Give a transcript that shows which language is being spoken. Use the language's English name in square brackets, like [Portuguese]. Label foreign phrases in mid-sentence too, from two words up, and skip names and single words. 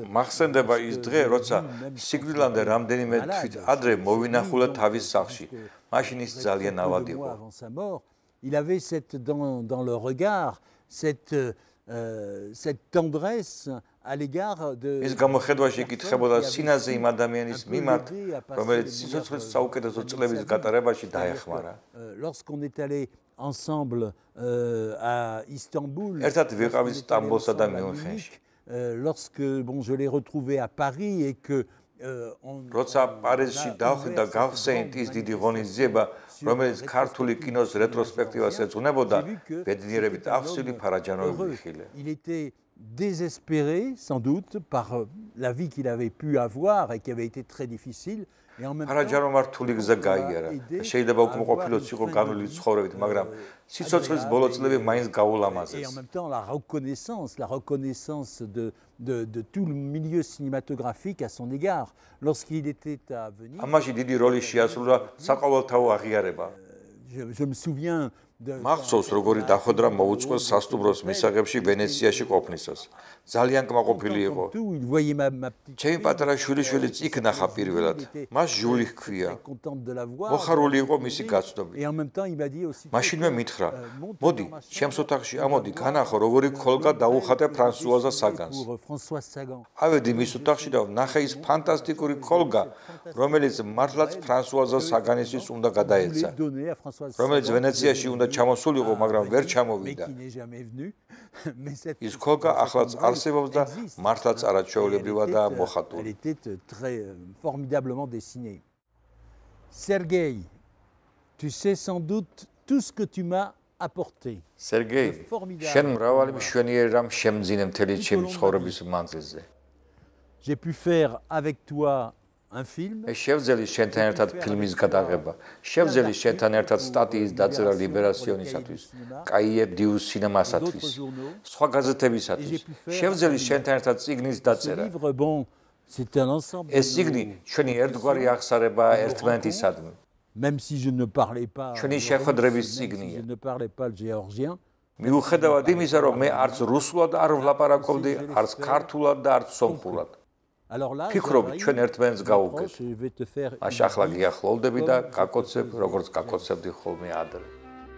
[Georgian] მახსენდება ის დღე, როცა სიკვდილამდე რამდენიმე თვით ადრე მოვინახულა თავის სახლში. მაშინ ის ძალიან ავად იყო. [French] Il avait dans le regard cette tendresse à l'égard de [Georgian] ის გამოხედვაში იკითხებოდა სინაზე იმ ადამიანის მიმართ, რომელიც სიცოცხლის საუკეთესო წლების გატარებაში დაეხმარა. [French] Lorsqu'on est allé ensemble à Istanbul. [Georgian] ერთად ვიყავით სტამბოლსა და მიუნხენში. [French] Lorsque je l'ai retrouvé à Paris et que [Georgian] როცა პარიზში დავხვდი და გავხსენით ის დიდი ღონისძიება, რომელიც ქართული კინოს რეტროსპექტივას ეძღვნებოდა, ბედნიერებით აღსილი ფარაჯანოვი ვიხილე. [French] Il était désespéré sans doute par la vie qu'il avait pu avoir et qui avait été très difficile. [Georgian] ფარაჯანოვმა რთული გზა გაიარა. შეიძლება უკმაყოფილოც იყო განვლილი ცხოვრებით, მაგრამ სიცოცხლის ბოლო წლები მაინც გაულამაზეს. [French] Et en même temps la reconnaissance de tout le milieu cinématographique à son égard lorsqu'il était à Venise. [Georgian] ამაში დიდი როლი შეასრულა საყოველთაო აღიარება. [French] Je me souviens [Georgian] მახსოვს როგორი დახვედრა მოუწყოს სასტუმროს მისაღებში ვენეციაში ყოფნისას. ძალიან კმაყოფილი იყო. ჩემი პატარა შვილიშვილიც იქ ნახა პირველად. მას ჟული ჰქვია. მოხარული იყო მისი გაცნობით. მაშინვე მითხრა, მოდი, ჩემს ოთახში ამოდი, განახო როგორი ქოლგა დაუხატე ფრანსუაზა საგანს. ავედი მის ოთახში და ვნახე ის ფანტასტიკური ქოლგა, რომელიც მართლაც ფრანსუაზა საგანისთვის უნდა გადაეცა. რომელიც ვენეციაში უნდა ჩამოსულიყო, მაგრამ ვერ ჩამოვიდა. ის ქოლგა ახლაც არსებობს და მართლაც არაჩვეულებრივა და მოხატული. [French] Elle était très formidablement dessinée. Sergei, tu sais sans doute tout ce que tu m'as apporté. Sergei, [Georgian] შენ მრავალი მშვენიერი რამ შემძინე მთელი ჩემი ცხოვრების მანძილზე. [French] J'ai pu faire avec toi un film. [Georgian] შევძელი შენთან ერთად ფილმის გადაღება. შევძელი შენთან ერთად სტატიის დაწერა ლიბერაციონისათვის, კაიე დიუს სინემასათვის, სხვა გაზეთებისათვის. შევძელი შენთან ერთად წიგნის დაწერა. ეს წიგნი ჩვენი ერთგვარი აღსარებაა ერთმანეთისადმი. [French] Même si je ne parlais pas [Georgian] ჩვენი შეხვედრების წიგნია. [French] Je ne parlais pas le géorgien. [Georgian] მიუხედავად იმისა, რომ მე არც რუსულად არ ვლაპარაკობდი, არც ქართულად და არც სომხურად. ფიქრობ, ჩვენ ერთმანეთს გავუგეთ. აშ ახლა გიახლოვდები და გაკოცებ, როგორც გაკოცებდი ხოლმე ადრე.